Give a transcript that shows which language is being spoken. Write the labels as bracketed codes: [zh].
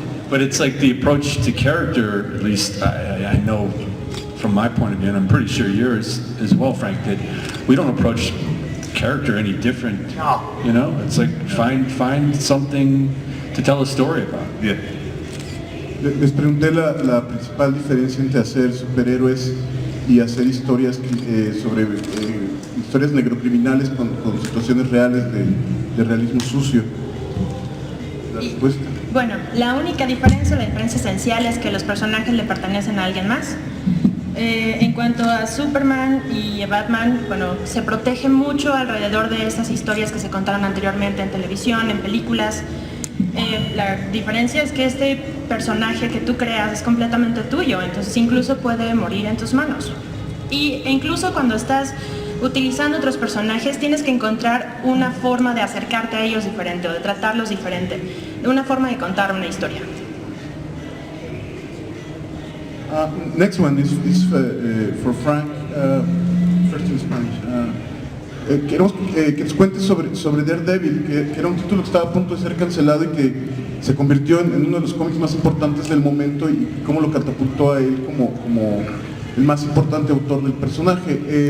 [en] But it's like the approach to character, at least I know from my point of view, and I'm pretty sure yours as well, Frank, that we don't approach character any different. No. You know, it's like find something to tell a story about. Yeah. [es] Les pregunté la principal diferencia entre hacer superhéroes y hacer historias sobre historias negrocriminales con situaciones reales de realismo sucio. La respuesta. Bueno, la única diferencia, la diferencia esencial es que los personajes le pertenecen a alguien más. En cuanto a Superman y a Batman, bueno, se protege mucho alrededor de esas historias que se contaron anteriormente en televisión, en películas. La diferencia es que este personaje que tú creas es completamente tuyo, entonces incluso puede morir en tus manos. E incluso cuando estás utilizando otros personajes, tienes que encontrar una forma de acercarte a ellos diferente o de tratarlos diferente, una forma de contar una historia. [en] Next one is for Frank, first in Spanish. [es] Queremos que nos cuentes sobre Daredevil, que era un título que estaba a punto de ser cancelado y que se convirtió en uno de los cómics más importantes del momento y cómo lo catapultó a él como el más importante autor del personaje.